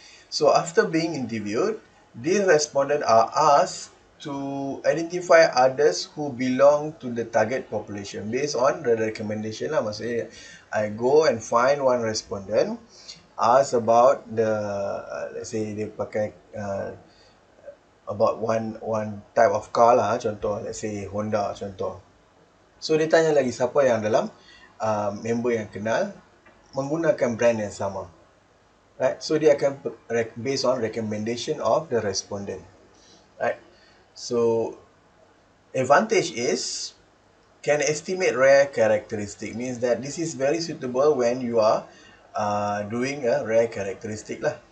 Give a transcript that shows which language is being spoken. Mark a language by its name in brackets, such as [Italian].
[English] So after being interviewed, these respondents are asked to identify others who belong to the target population based on the recommendation lah. [Malay] Maksudnya [English] I go and find one respondent, ask about the let's say [Malay] dia pakai [English] about one type of car lah, [Malay] contoh [English] let's say Honda contoh. [Malay] So dia tanya lagi siapa yang dalam member yang kenal menggunakan brand yang sama. [English] Right? So [Malay] dia akan [English] based on recommendation of the respondent. Right? So Advantage is can estimate rare characteristic, means that this is very suitable when you are doing a rare characteristic lah.